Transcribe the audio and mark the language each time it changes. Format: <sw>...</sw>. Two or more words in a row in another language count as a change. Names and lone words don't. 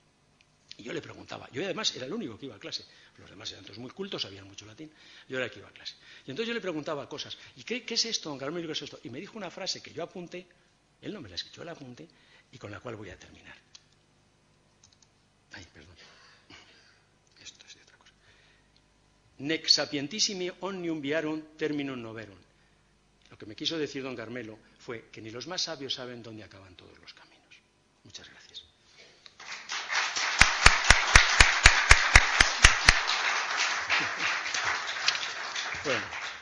<es>Y yo le preguntaba, yo además era el único que iba a clase, los demás eran todos muy cultos, sabían mucho latín, yo era el que iba a clase. Y entonces yo le preguntaba cosas, ¿y qué es esto, don Carmelo, qué es esto? Y me dijo una frase que yo apunté, él no me la escribió, yo la apunté, y con la cual voy a terminar. Ay, perdón. Esto es de otra cosa.</es> <la>Nec sapientissimi omnium viarum terminum noverum.</la> <es>Lo que me quiso decir don Carmelo fue que ni los más sabios saben dónde acaban todos los caminos. Muchas gracias. Bueno.</es>